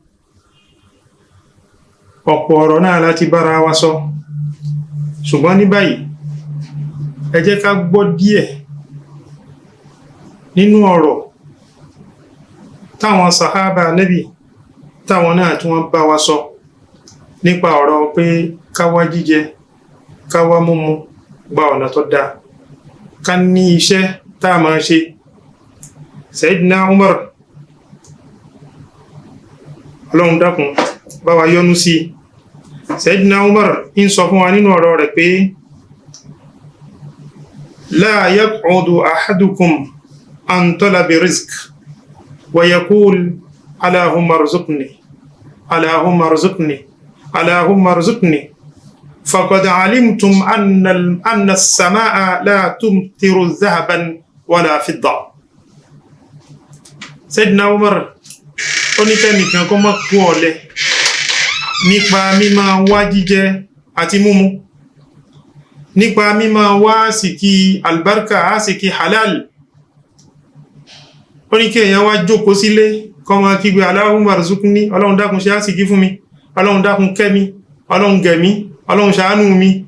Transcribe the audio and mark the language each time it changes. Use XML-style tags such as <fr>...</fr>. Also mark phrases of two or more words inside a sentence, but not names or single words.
<yo>Ọ̀pọ̀ ọ̀rọ̀ náà láti bára wa sọ, ṣùgbọ́n ní báyìí ẹ jẹ́ ká gbọ́ díẹ̀ nínú ọ̀rọ̀ táwọn sàhábà Nábì táwọn náà tí wọ́n bá wa sọ nípa ọ̀rọ̀ pé káwá jíjẹ, káwá múmu gba ọ̀nà tó dáa, ká ní iṣẹ́ tá a máa ṣe. Sayyidina Umar, Ọlọ́run dákun bá wa yọ́nú sí. Sayyidina Umar ń sọ fún wa nínú ọ̀rọ̀ rẹ̀ pé</yo> <ar>لا يقعد أحدكم عن طلب الرزق ويقول اللهم ارزقني اللهم ارزقني اللهم ارزقني فقد علمتم أن السماء لا تمطر ذهبا ولا فضة.</ar> <yo>Sayyidina Umar ó ní kẹ́nìkan kó má kú ọ̀lẹ nípa mímọ̀ wá jíjẹ àti mímu, nípa mímọ̀ wá àsìkí albarka àsìkí halal. Ó ní kí èèyàn wá jókòó sílé kó máa kígbe</yo> <ar>اللهم ارزقني,</ar> <yo>Ọlọ́run dákun ṣe àsìkí fún mi, Ọlọ́run dákun kẹ́ mi, Ọlọ́run gẹ̀ mí, Ọlọ́run ṣàánú mi.</yo>